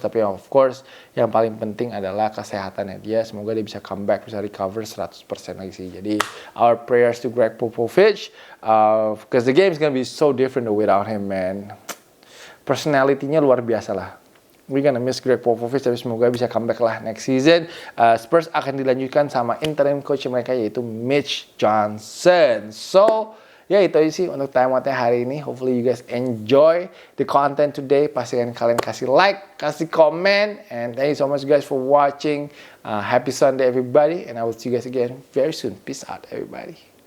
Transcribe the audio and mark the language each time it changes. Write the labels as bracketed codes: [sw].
[id] Tapi of course yang paling penting adalah kesehatannya dia. Semoga dia bisa comeback, bisa recover 100% lagi sih. [en] Jadi our prayers to Greg Popovich because the game is gonna be so different without him, man. [id] Personality-nya luar biasa lah. [en] We're gonna miss Greg Popovich, [id] tapi semoga bisa comeback lah next season. Spurs akan dilanjutkan sama interim coach mereka yaitu Mitch Johnson. So ya itu aja sih untuk Time Out hari ini. [en] Hopefully you guys enjoy the content today. [id] Pastikan kalian kasih like, kasih comment, [en] and thank you so much guys for watching. Happy Sunday everybody, and I will see you guys again very soon. Peace out everybody.